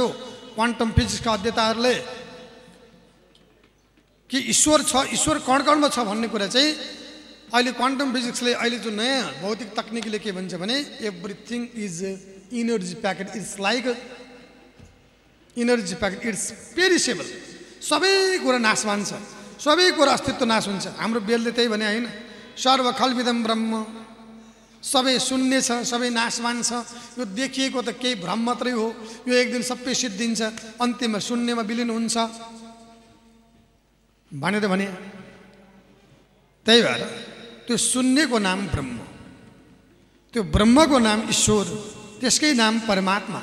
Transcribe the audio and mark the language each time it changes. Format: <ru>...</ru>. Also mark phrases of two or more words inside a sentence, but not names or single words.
<en>quantum physicsका</en> <ne>अध्येताहरूले कि ईश्वर छ, ईश्वर कण कणमा छ भन्ने कुरा चाहिँ अहिले</ne> <en>quantum physicsले,</en> <ne>अहिले जो नयाँ भौतिक तकनिकले के भन्छ भने,</ne> <en>everything is energy packet, it's like energy packet, it's perishable.</en> <ne>सबै कुरा नाशवान छ, सबै कुरा अस्तित्व नाश हुन्छ। हाम्रो बेलले त्यही भने होइन,</ne> <sa>सर्व खल्विदम ब्रह्म,</sa> <ne>सबै शून्य छ, सबै नाशवान छ। यो देखिएको त केही भ्रम मात्रै हो। यो एक दिन सबै सिद्धिन्छ, अन्त्यमा शून्यमा विलिन हुन्छ भनेर भने। त्यही भएर त्यो शून्यको नाम ब्रह्म, त्यो ब्रह्मको नाम ईश्वर, त्यसकै नाम परमात्मा।</ne>